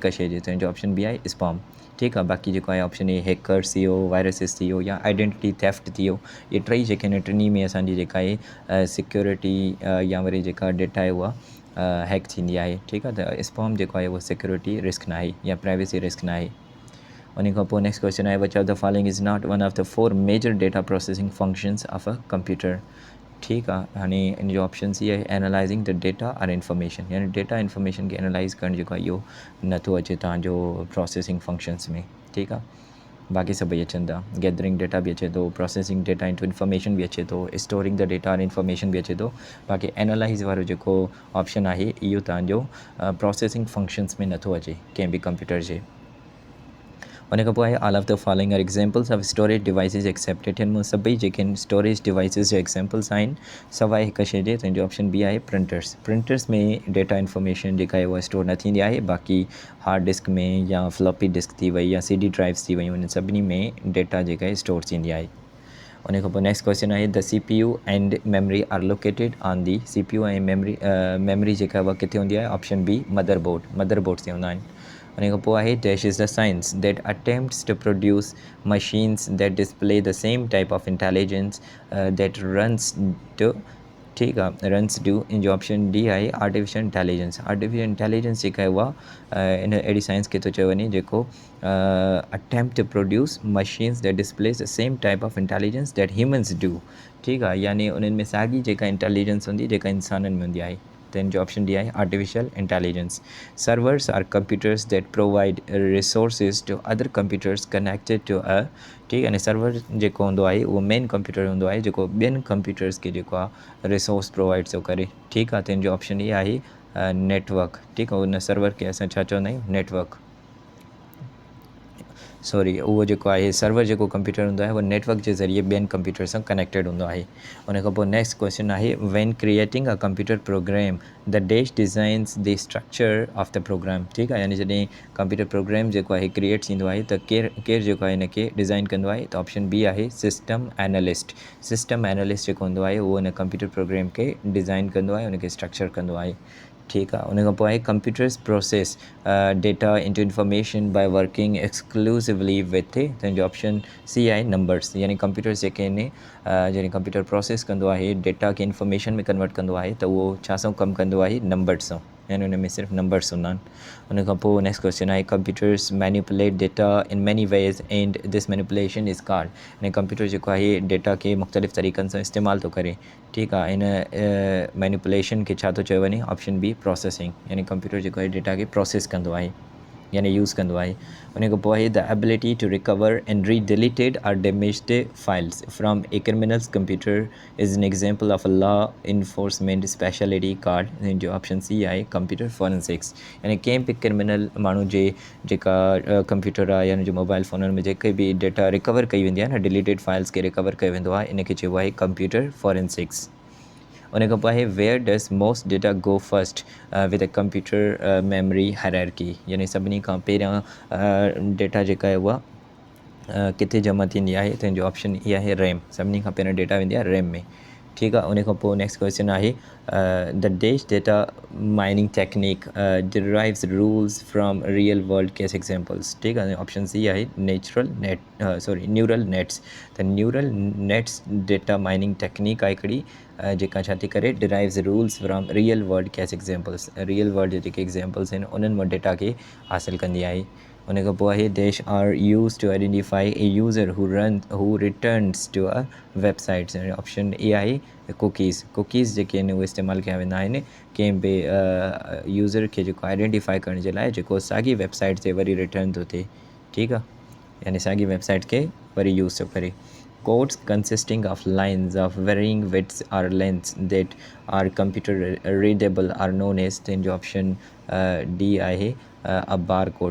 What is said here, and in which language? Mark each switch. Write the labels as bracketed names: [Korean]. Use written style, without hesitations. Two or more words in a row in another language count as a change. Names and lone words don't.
[Sindhi] तुंहिंजो [English] option B [Sindhi] आहे स्पैम। ठीकु आहे। बाक़ी जेको आहे [English] option A [Sindhi] हैकर्स थी वियो, वायरसिस थी वियो, या [English] identity theft [Sindhi] थी वियो। इहे टई जेके आहिनि टिनी में असांजी जेका आहे सिक्योरिटी या वरी जेका डेटा आहे उहा हैक थींदी आहे। ठीकु आहे, त स्पैम जेको आहे उहो [English] security risk [Sindhi] न आहे या [English] privacy risk [Sindhi] न आहे। उन खां पोइ [English] next question [Sindhi] आहे, [English] which of the following is not one of the 4 major data processing functions of a computer. [Sindhi] ठीकु आहे, हाणे इन जो [English] option C [Sindhi] आहे [English] analyzing the data and information, [Sindhi] यानी [English] data information [Sindhi] खे एनालाइज़ करणु जेको आहे इहो नथो अचे तव्हांजो [English] processing functions [Sindhi] में। ठीकु आहे, बाक़ी सभई अचनि था, [English] gathering data [Sindhi] बि अचे थो, [English] processing data into information [Sindhi] बि अचे थो, [English] storing the data and information [Sindhi] बि अचे थो। बाक़ी एनालाइज़ वारो जेको ऑप्शन आहे इहो तव्हांजो [English] processing functions [Sindhi] में नथो अचे कंहिं बि कंप्यूटर जे। उन खां पोइ आहे [English] all of the following are examples of storage devices excepted, [Sindhi] हिन में सभई जेके आहिनि [English] storage devices [Sindhi] जा एग्जाम्पल्स आहिनि सवाइ हिकु शइ जे, तंहिंजो [English] option B [Sindhi] आहे प्रिंटर्स। प्रिंटर्स में [English] data information [Sindhi] जेका आहे उहा स्टोर न थींदी आहे, बाक़ी [English] hard disk [Sindhi] में या [English] floppy disk [Sindhi] थी वई या [English] CD drives [Sindhi] थी वयूं, इन सभिनी में डेटा जेका आहे स्टोर थींदी आहे। उन खां पोइ [English] next question [Sindhi] आहे, [English] the CPU and memory are located on the [Sindhi] CPU ऐं मेमरी जेका उहा किथे हूंदी आहे, [English] option B [Sindhi] मदरबोर्ड्स ते हूंदा आहिनि। उन खां पोइ आहे [English] dash is the science that attempts to produce machines that display the same type of intelligence that runs to, [Sindhi] ठीकु आहे, [English] runs do, [Sindhi] इन जो [English] option D [Sindhi] आहे [English] artificial intelligence. artificial intelligence [Sindhi] जेका आहे उहा इन अहिड़ी साइंस खे थो चयो वञे जेको [English] attempt to produce machines that displays the same type of intelligence that humans do. [Sindhi] ठीकु आहे, यानी उन्हनि में साॻी जेका इंटेलिजेंस हूंदी जेका इंसाननि में हूंदी आहे, त इन जो [English] option D [Sindhi] आहे [English] artificial intelligence. servers are computers that provide resources to other computers connected to a, [Sindhi] ठीकु आहे न, सर्वर जेको हूंदो आहे उहो [English] main computer [Sindhi] हूंदो आहे जेको ॿियनि कंप्यूटर्स खे जेको आहे [English] resource provide [Sindhi] थो करे। ठीकु आहे, त इन जो ऑप्शन इहा आहे नेटवर्क। ठीकु आहे, उन सर्वर खे असां छा चवंदा आहियूं, नेटवर्क। सॉरी, उहो जेको आहे सर्वर जेको कंप्यूटर हूंदो आहे उहो नेटवर्क जे ज़रिए ॿियनि कंप्यूटर सां कनेक्टेड हूंदो आहे। उन खां पोइ [English] next question [Sindhi] आहे, [English] when creating a computer program the dash designs the structure of the program. [Sindhi] ठीकु आहे, यानी जॾहिं [English] computer program [Sindhi] जेको आहे क्रिएट थींदो आहे त केरु जेको आहे हिन खे डिज़ाइन कंदो आहे, त [English] option B [Sindhi] आहे [English] system analyst. system analyst [Sindhi] जेको हूंदो आहे उहो हिन [English] computer program [Sindhi] खे डिज़ाइन कंदो आहे, उनखे स्ट्रक्चर कंदो आहे। ठीकु आहे, उन खां पोइ आहे [English] computers process data into information by working exclusively with, तंहिंजो ऑप्शन सी आहे नंबर्स। [Sindhi] यानी कंप्यूटर्स जेके आहिनि जॾहिं [English] computer process [Sindhi] कंदो आहे डेटा खे इंफॉर्मेशन में कन्वर्ट कंदो आहे त उहो छा सां कमु कंदो आहे, नंबर्स सां, यानी उन में सिर्फ़ु नंबर्स हूंदा आहिनि। उन खां पोइ [English] next question [Sindhi] आहे, [English] computers manipulate data in many ways and this manipulation is called, [Sindhi] यानी कंप्यूटर जेको आहे डेटा खे मुख़्तलिफ़ तरीक़नि सां इस्तेमालु थो करे। ठीकु आहे, इन मैनिपुलेशन खे छा थो चयो वञे, [English] option B processing, [Sindhi] यानी कंप्यूटर जेको आहे डेटा खे प्रोसेस कंदो आहे यानी यूज़ कंदो आहे। उन खां पोइ आहे [English] the ability to recover and read deleted or damaged files from a criminal's computer is an example of a law enforcement speciality card, [Sindhi] हिन जो ऑप्शन सी आहे [English] computer forensics. [Sindhi] यानी कंहिं बि क्रिमिनल माण्हू जे जेका कंप्यूटर आहे यानी जो मोबाइल फ़ोननि में जेके बि डेटा रिकवर कई वेंदी आहे न, [English] deleted files [Sindhi] खे रिकवर कयो वेंदो आहे, इनखे चइबो आहे [English] computer forensics. [Sindhi] उन खां पोइ आहे [English] where does most data go first with a computer memory hierarchy, [Sindhi] यानी सभिनी खां पहिरियां डेटा जेका आहे उहा किथे जमा थींदी आहे, त हिनजो ऑप्शन इहा आहे रैम, सभिनी खां पहिरियों डेटा वेंदी आहे रैम में। ठीकु आहे, उन खां पोइ [English] next question आहे the dash data mining technique derives rules from real world case examples। [Sindhi] ठीकु आहे, [English] option C [Sindhi] आहे [English] neural nets. [Sindhi] त [English] neural nets data mining technique [Sindhi] आहे हिकिड़ी जेका छा थी करे, [English] derives rules from real world case examples, real world [Sindhi] जे जेके एग्जाम्पल्स आहिनि उन्हनि मां डेटा खे हासिलु कंदी आहे। उन खां पोइ आहे [English] dash are used to identify a user who returns to a websites, option A [Sindhi] आहे कुकीज़ जेके आहिनि उहे इस्तेमालु कया वेंदा आहिनि कंहिं बि यूज़र खे जेको आइडेंटिफाई करण जे लाइ जेको साॻी वेबसाइट ते वरी रिटर्न थो थिए। ठीकु आहे, यानी साॻी वेबसाइट खे वरी यूज़ थो करे। [English] Codes consisting of lines of varying widths or lengths that are computer readable are known as, then [Sindhi] जो ऑप्शन डी आहे [English] a bar code.